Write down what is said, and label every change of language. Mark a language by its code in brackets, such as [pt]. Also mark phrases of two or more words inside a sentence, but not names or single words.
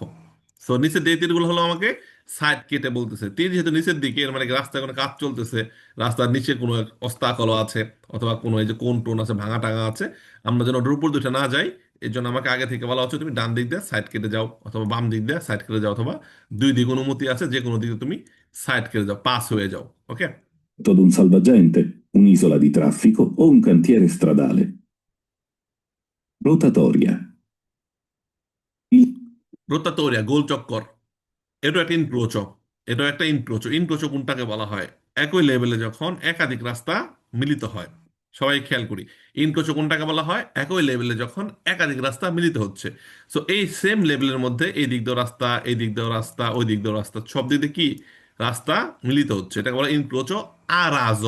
[bn] সো নিচের যে তীরগুলো হলো আমাকে সাইড কেটে বলতেছে, তীর যেহেতু নিচের দিকে, এর মানে কি রাস্তায় কোনো কাজ চলতেছে, রাস্তার নিচে কোনো অস্তাকল আছে, অথবা কোনো এই যে কোন টোন আছে, ভাঙা টাঙা আছে, আমরা যেন ওটার উপর দুইটা না যাই, এর জন্য আমাকে আগে থেকে বলা হচ্ছে তুমি ডান দিক দিয়ে সাইড কেটে যাও, অথবা বাম দিক দিয়ে সাইড কেটে যাও, অথবা দুই দিক অনুমতি আছে, যে কোনো দিকে তুমি সাইড কেটে যাও, পাস হয়ে যাও। ওকে। [it] Ad un salvagente, un'isola di traffico o un cantiere stradale. Rotatoria. Il [bn] রোতাটোরিয়া, গোল চক্কর, এটা একটা ইনক্রোচো, এটা একটা ইনক্রোচো। ইনক্রোচো কোনটাকে বলা হয়, একই লেভেলে যখন একাধিক রাস্তা মিলিত হয়। সবাই খেয়াল করি, ইনক্রোচো কোনটাকে বলা হয়, একই লেভেলে যখন একাধিক রাস্তা মিলিত হচ্ছে। সো এই [en] same level [bn] মধ্যে এই দিক দিয়ে রাস্তা, এই দিক দিয়ে রাস্তা, ওই দিক দিয়ে রাস্তা, সব দিক দিয়ে কি রাস্তা মিলিত হচ্ছে, এটাকে বলা [it] incrocio a raso.